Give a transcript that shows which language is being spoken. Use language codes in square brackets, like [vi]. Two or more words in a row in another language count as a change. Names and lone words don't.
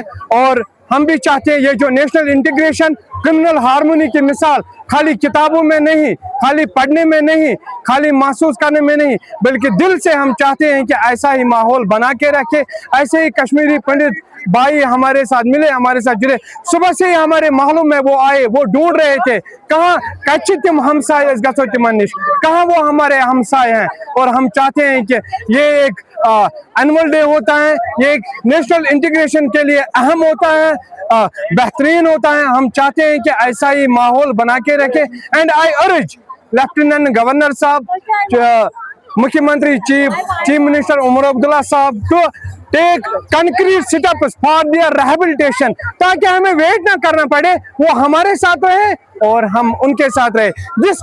[hi] और हम भी चाहते हैं ये जो [en] national integration, criminal harmony [hi] की मिसाल खाली किताबों में नहीं, खाली पढ़ने में नहीं, खाली महसूस करने में नहीं, बल्कि दिल से हम चाहते हैं कि ऐसा ही माहौल बना के रखे, ऐसे ही कश्मीरी पंडित भाई हमारे साथ मिले, हमारे साथ जुड़े। सुबह से ही हमारे मोहल्लों में वो आए, वो ढूंढ रहे थे कहाँ [ks] कच्चे तिम हमसाय गसो तिमन निश, [hi] कहाँ वो हमारे हमसाय हैं। और हम चाहते हैं कि ये एक [en] annual day [hi] होता है, ये एक [en] national integration [hi] के लिए अहम होता है, बेहतरीन होता है। हम चाहते हैं कि ऐसा ही माहौल बना के रखें। [en] and I urge Lieutenant Governor [hi] साहब, मुख्यमंत्री [en] Chief Minister [hi] उमर अब्दुल्ला साहब [en] to take concrete steps for their rehabilitation, [hi] ताकि हमें वेट ना करना पड़े, वो हमारे साथ रहे और हम उनके साथ रहे।